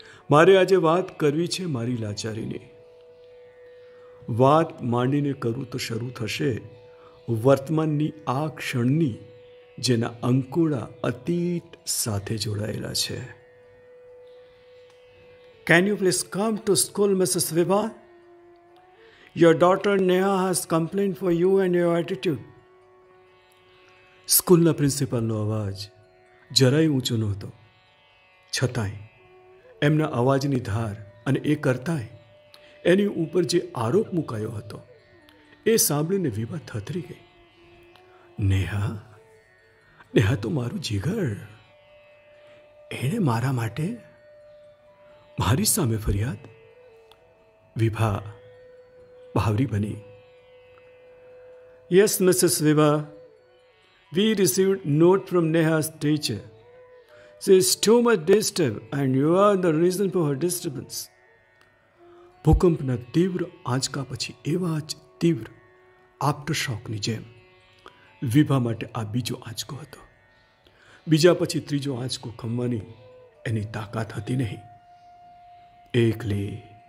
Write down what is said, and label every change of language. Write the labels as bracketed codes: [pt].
[gu] મારે આજે વાત કરવી છે મારી લાચારીની. વાત માંડીને કરું તો શરૂ થશે વર્તમાનની આ ક્ષણની, જેના અંકુડા અતીત સાથે જોડાયેલા છે. [en] Can you please come to school, Mrs. Vibha? Your daughter Neha has complained for you and your attitude. [gu] સ્કૂલના પ્રિન્સિપાલનો અવાજ જરાય ઊંચો નહોતો, છતાંય એમના અવાજની ધાર અને એ કરતાંય એની ઉપર જે આરોપ મુકાયો હતો એ સાંભળીને વિભા થથરી ગઈ. નેહા તો મારું જીગર. એણે મારા માટે મારી સામે ફરિયાદ? વિભા ભાવરી બની. [en] Yes, [gu] Mrs. Vibha. [en] We received note from Neha's teacher. She is too much disturbed and you are the reason for her disturbance. [gu] ભૂકંપના તીવ્ર આંચકા પછી એવા જ તીવ્ર આફ્ટર શોકની જેમ વિભા માટે આ બીજો આંચકો હતો. બીજા પછી ત્રીજો આંચકો ખમવાની એની તાકાત હતી નહીં.